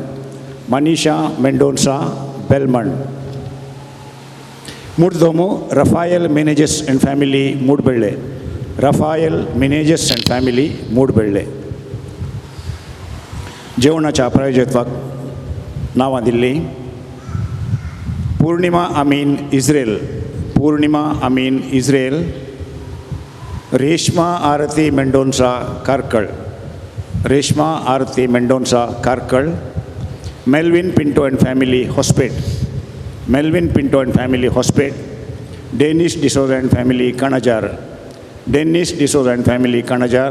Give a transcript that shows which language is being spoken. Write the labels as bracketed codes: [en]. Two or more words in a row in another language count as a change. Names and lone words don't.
[kok] मनीषा मेंडोन्सा बेलमंड. मुर्दोमो रफायल मेनेजेस [en] and family [kok] मूडबेळ्ळे. रफायल मेनेजेस [en] and family [kok] मूडबेळ्ळे. जेवणाच्या प्रायोजकाक नांवां दिल्लीं पूर्णिमा अमीन इस्रेल. पूर्णिमा अमीन इस्रेल. रेश्मा आरती मेंडोन्सा कारकळ. रेश्मा आरती मेंडोन्सा कारकळ. मेल्विन पिंटो [en] and family [kok] हॉस्पेट. मेल्विन पिंटो [en] and family [kok] हॉस्पेट. डेनिस डिसोजा [en] and family [kok] कणजार. डेनिस डिसोजा [en] and family [kok] कणजार.